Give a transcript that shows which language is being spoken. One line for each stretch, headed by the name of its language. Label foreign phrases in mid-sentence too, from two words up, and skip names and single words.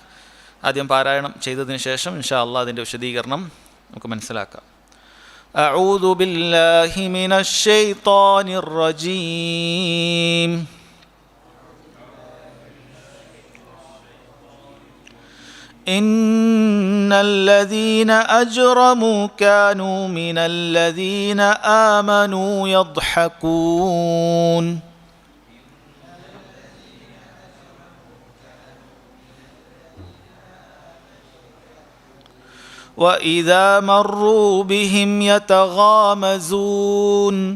Malayalam: ആദ്യം പാരായണം ചെയ്തതിന് ശേഷം
Arabic: إن شاء الله
Malayalam: അതിൻ്റെ വിശദീകരണം നമുക്ക് മനസ്സിലാക്കാം.
Arabic: أعوذ بالله من الشيطان الرجيم. إن الذين أجرموا كانوا من الذين آمنوا يضحكون وإذا مروا بهم يتغامزون